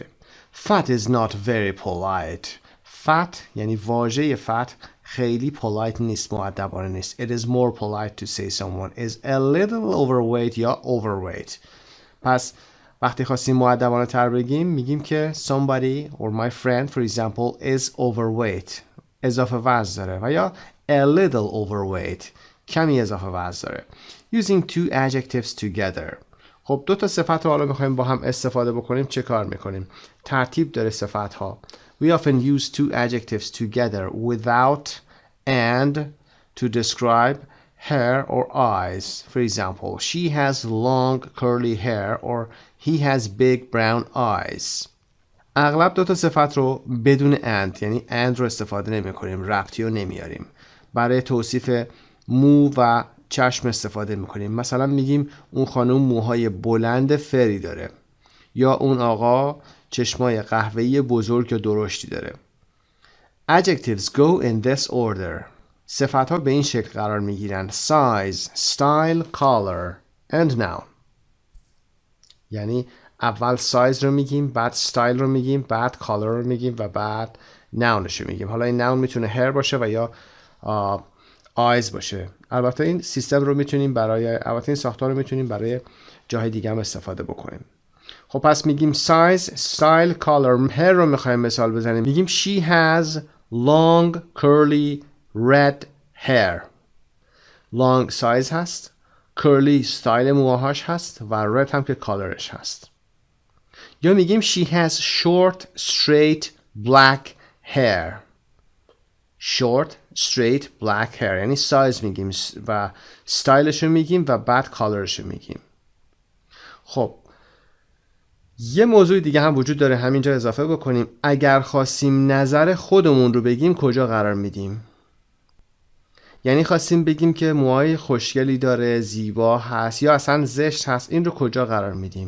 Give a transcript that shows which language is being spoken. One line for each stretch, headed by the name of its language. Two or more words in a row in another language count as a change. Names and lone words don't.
English: Fat is not very polite.
Persian: Fat یعنی واژه fat خیلی polite نیست. مؤدبانه نیست.
English: It is more polite to say someone is a little overweight یا overweight.
Persian: پس وقتی خواستیم مؤدبانه تر بگیم میگیم که
English: somebody or my friend for example is overweight.
Persian: اضافه وزن داره. و یا
English: a little overweight.
Persian: کمی اضافه وزن داره.
English: Using two adjectives together.
Persian: خب دو تا صفت رو حالا میخوایم با هم استفاده بکنیم. چه کار میکنیم؟ ترتیب داره صفت ها.
English: We often use two adjectives together without and to describe hair or eyes. For example, she has long curly hair or he has big brown eyes.
Persian: اغلب دو تا صفت رو بدون and یعنی and رو استفاده نمی کنیم. ربطی رو نمیاریم. برای توصیف مو و چشم استفاده میکنیم. مثلا میگیم اون خانم موهای بلند فری داره. یا اون آقا چشمای قهوه‌ای بزرگ و درشتی داره.
English: Adjectives go in this order.
Persian: صفت‌ها به این شکل قرار میگیرن.
English: Size, style, color and noun.
Persian: یعنی اول size رو میگیم، بعد style رو میگیم، بعد color رو میگیم و بعد nounش رو میگیم. حالا این noun میتونه hair باشه و یا eyes باشه. البته این سیستم رو میتونیم این ساختار رو میتونیم برای جای دیگه هم استفاده بکنیم. خب پس میگیم
English: size, style, color. hair
Persian: رو میخوایم مثال بزنیم. میگیم
English: she has long curly red hair. long size
Persian: هست.
English: curly style
Persian: موهاش هست و red هم که colorش هست. یا میگیم
English: she has short straight black hair. short straight black hair
Persian: یعنی سایز میگیم و ستایلش رو میگیم و بعد کالرش رو میگیم. خب یه موضوع دیگه هم وجود داره همینجا اضافه بکنیم. اگر خواستیم نظر خودمون رو بگیم کجا قرار میدیم؟ یعنی خواستیم بگیم که موهای خوشگلی داره، زیبا هست یا اصلا زشت هست، این رو کجا قرار میدیم؟